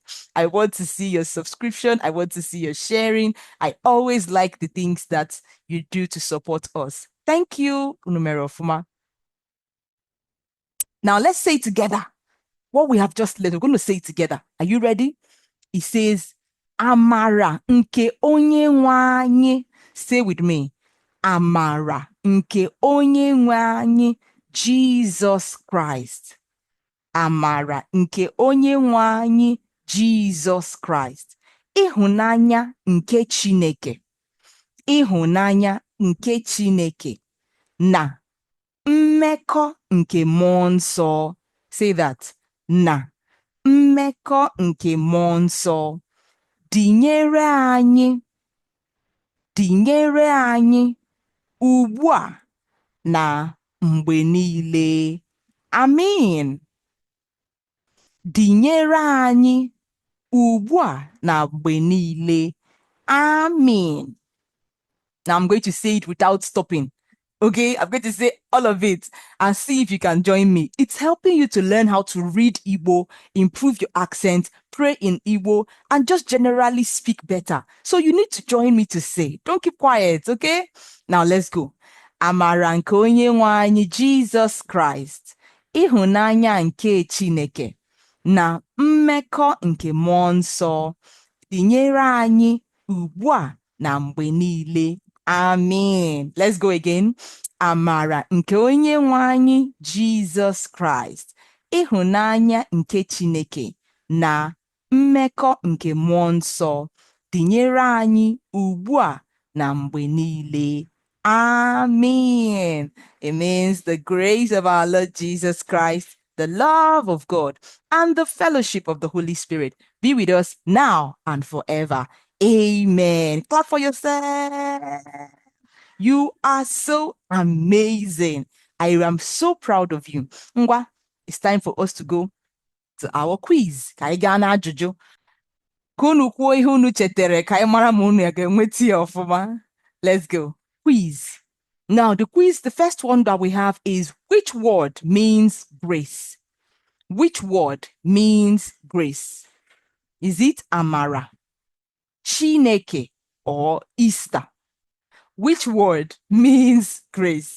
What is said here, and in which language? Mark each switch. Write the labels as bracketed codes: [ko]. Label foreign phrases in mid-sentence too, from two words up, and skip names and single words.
[en] I want to see your subscription. I want to see your sharing. I always like the things that you do to support us. Thank you, Unumero Fuma. Now let's say it together. What we have just learned, we're going to say it together. Are you ready? It says, [ig] Amara nke onye nwe anyị. [en] Say with me. [ig] Amara nke onye nwe anyị, Jesus Christ. Amara nke onye nwe anyị, Jesus Christ. Ịhụnanya nke Chineke. Ịhụnanya nke Chineke. Na mmekọ nke mmụọ nsọ. [en] Say that. [ig] Na mmekọ nke mmụọ nsọ. Dịnyere anyị. Dịnyere anyị. Ugbu a na mgbe niile. Amen. Dịnyere anyị. Ugbu a na mgbe niile. Amen. [en] Now I'm going to say it without stopping. Okay, I'm going to say all of it and see if you can join me. It's helping you to learn how to read Igbo, improve your accent, pray in Igbo, and just generally speak better. So you need to join me to say. Don't keep quiet, okay? Now let's go. Amara nke onye nwe anyị Jesus Christ, ịhụnanya nke Chineke, na mmekọ nke mmụọ nsọ, dịnyere anyị ugbu a na mgbe niile. Amen. Let's go again. Amara nke onye nwe anyị Jesus Christ, ịhụnanya nke Chineke, na mmekọ nke mmụọ nsọ, dịnyere anyị ugbu a na mgbe niile. Amen. It means the grace of our Lord Jesus Christ, the love of God, and the fellowship of the Holy Spirit be with us now and forever. Amen. Clap for yourself. You are so amazing. I am so proud of you. Ngwa, it's time for us to go to our quiz. [ig] Ka anyị gaa n'ajụjụ. Ka unu kwuo ihe unu chetere ka anyị mara ma unu ga-enweta ya ọfụma. [en] Let's go. Quiz. Now, the quiz, the first one that we have is, which word means grace? Which word means grace? Is it Amara, Chineke, or Easter? Which word means grace?